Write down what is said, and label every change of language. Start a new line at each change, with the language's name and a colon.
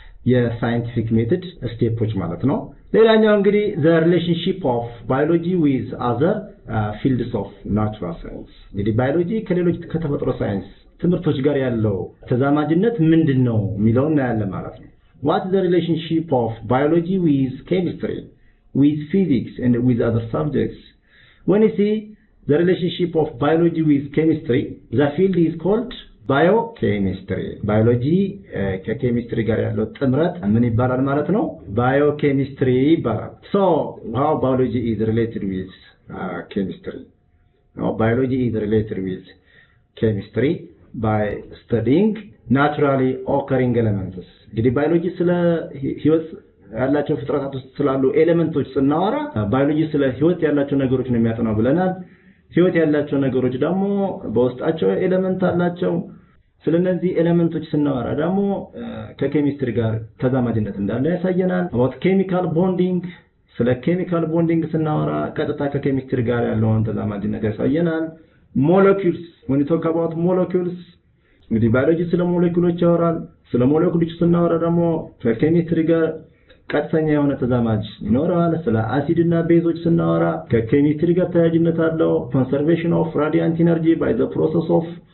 Amharic: የሳይንቲፊክ ሜተድ ስቴፖች ማለት ነው። ሌላኛው እንግዲህ
English: the relationship of biology with other fields of natural science
Amharic: እንግዲህ ባዮሎጂ ከሌሎች ከተፈጥሮ ሳይንስ ትምህርቶች ጋር ያለው ተዛማጅነት ምንድነው የሚለውን እናያለን ማለት ነው።
English: what is the relationship of biology with chemistry with physics and with other subjects? When you see the relationship of biology with chemistry, the field is called biochemistry.
Amharic: Biology ከኬሚስትሪ ጋር ያለው ጥምረት ምን ይባላል ማለት ነው?
English: Biochemistry ይባላል። So, how biology is related with chemistry? Now, biology is related with chemistry by studying naturally occurring elements.
Amharic: እንግዲህ ባዮሎጂ ስለ ህይወት ያላቸው ፍጥረታት ውስጥ ስላሉ ኤሌመንቶች ስናወራ ባዮሎጂ ስለ ህይወት ያላቸው ነገሮች ነው የሚያጠናው ብለናል። ህይወት ያላቸው ነገሮች ደግሞ በውስጣቸው ኤሌመንት አላቸው። ስለነዚህ ኤሌመንቶች ስናወራ ደግሞ ከኬሚስትሪ ጋር ተዛማጅነት እንዳለ ያሳየናል።
English: about chemical bonding
Amharic: ስለ ኬሚካል ቦንዲንግ ስናወራ ቀጥታ ከኬሚስትሪ ጋር ያለውን ተዛማጅነት ያሳየናል።
English: molecules when you talk about molecules
Amharic: እንግዲህ ባዮሎጂ ስለ ሞለኪውሎች ያወራል። ስለ ሞለኪውሎች ስናወራ ደግሞ ከኬሚስትሪ ጋር ቀጥተኛ የሆነ ተዛማጅ ይኖራል። ስለ አሲድ እና ቤዞች ስናወራ ከኬሚስትሪ ጋር ተያያዥነት አለው።
English: conservation of radiant energy by the process of